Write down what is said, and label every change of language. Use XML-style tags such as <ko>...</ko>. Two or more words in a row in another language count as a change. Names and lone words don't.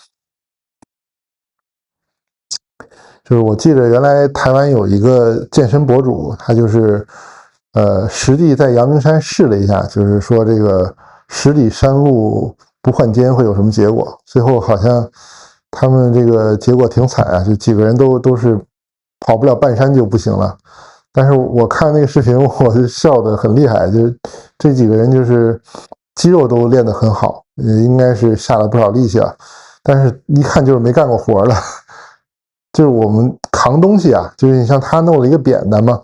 <zh>就是我記得原來台灣有一個健身博主，他就是實地在陽明山試了一下，就是說這個十里山路不換肩會有什麼結果？最後好像他們這個結果挺慘啊，就幾個人都是跑不了半山就不行了。但是我看那個視頻，我就笑得很厲害，就是這幾個人就是肌肉都練得很好，應該是下了不少力氣了，但是一看就是沒幹過活了。就是我們扛東西啊，就是你像他弄了一個扁擔嘛。</zh>